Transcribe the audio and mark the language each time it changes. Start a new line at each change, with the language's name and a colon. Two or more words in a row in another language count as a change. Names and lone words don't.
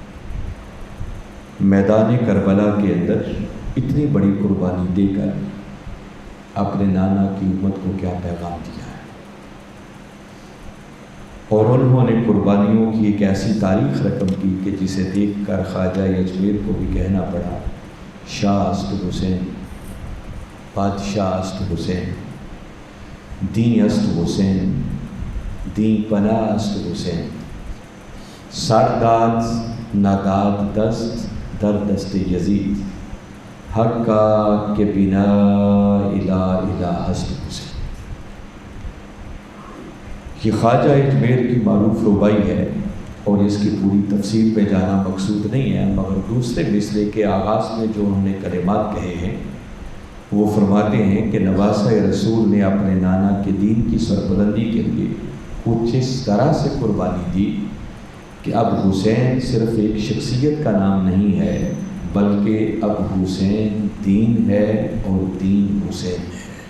Urdu: میدان کربلا کے اندر اتنی بڑی قربانی دے کر اپنے نانا کی امت کو کیا پیغام دیا ہے، اور انہوں نے قربانیوں کی ایک ایسی تاریخ رقم کی کہ جسے دیکھ کر خواجہ اجمیر کو بھی کہنا پڑا،
Persian: شاہ است حسین، بادشاہ است حسین، دین است حسین، دین پناہ است حسین، سرداد ناداد دست در دست یزید، حق کا کہ بنا الہ الہ ہست حسین۔
Urdu: یہ خواجہ اجمیر کی معروف ربائی ہے اور اس کی پوری تفسیر پہ جانا مقصود نہیں ہے، مگر دوسرے مصرعے کے آغاز میں جو انہوں نے کلمات کہے ہیں وہ فرماتے ہیں کہ نواسہ رسول نے اپنے نانا کے دین کی سربلندی کے لیے کچھ اس طرح سے قربانی دی کہ اب حسین صرف ایک شخصیت کا نام نہیں ہے، بلکہ اب حسین دین ہے اور دین حسین ہے۔